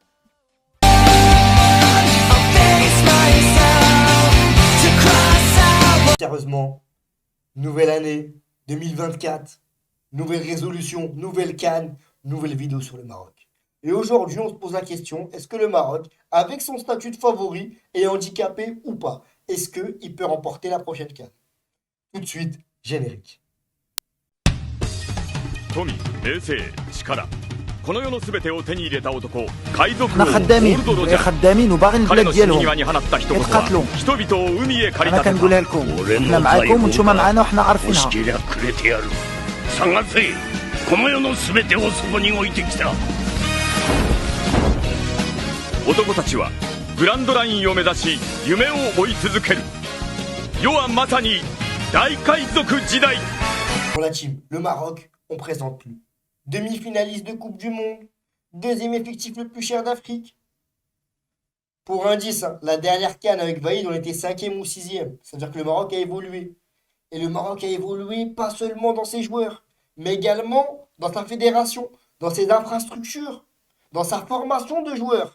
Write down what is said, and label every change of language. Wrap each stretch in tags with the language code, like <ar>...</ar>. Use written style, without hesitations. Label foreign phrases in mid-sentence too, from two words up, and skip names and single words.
<fr>Sérieusement, nouvelle année 2024, nouvelle résolution, nouvelle CAN, nouvelle vidéo sur le Maroc. Et aujourd'hui, on se pose la question, est-ce que le Maroc, avec son statut de favori, est handicapé ou pas? Est-ce qu'il peut remporter la prochaine CAN? Tout de suite, générique.</fr> <ja>富、名声、力、この世の全てを手に入れた男、海賊王</ja> <ar>احنا</ar> <ja>ゴー</ja> <ar>خدامين</ar> <ja>ルド・ロジャー。</ja> <ar>خدامين وباغي</ar> <ja>彼</ja> <ar>البلاد</ar> <ja>の死に</ja> <ar>ديالهم</ar> <ja>際に放った一言は</ja> <ar>يتقاتلوا</ar> <ja>人々を海へ駆り</ja> <ar>انا</ar> <ja>立て</ja> <ar>كنقولها</ar> <ja>た。</ja> <ar>لكم احنا معاكم وانتم معانا وحنا</ar> <ja>押</ja> <ar>عارفينها</ar> <ja>し切りゃくれてやる探せこの世の全てをそこに置いてきた男たちはグランドラインを目指し夢を追い続ける。世はまさに大海賊時代。</ja> <fr>Pour la team, le Maroc, on présente plus. Demi-finaliste de Coupe du Monde, deuxième effectif le plus cher d'Afrique. Pour indice, hein, la dernière CAN avec Vaïd, on était 5e ou 6e. C'est-à-dire que le Maroc a évolué. Et le Maroc a évolué pas seulement dans ses joueurs, mais également dans sa fédération, dans ses infrastructures, dans sa formation de joueurs.</fr>